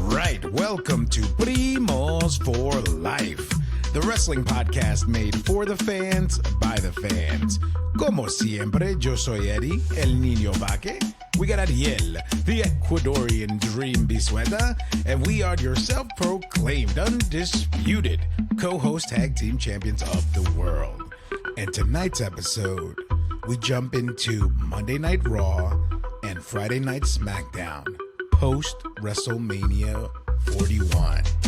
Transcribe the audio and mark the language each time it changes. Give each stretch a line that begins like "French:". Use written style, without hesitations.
English: right, welcome to Primos for Life, the wrestling podcast made for the fans, by the fans.
Spanish: Como siempre, yo soy Eddie, el niño vaque.
English: We got Ariel, the Ecuadorian dream bisueta, and we are your self-proclaimed, undisputed co-host tag team champions of the world. And tonight's episode, we jump into Monday Night Raw and Friday Night SmackDown, post Wrestlemania 41.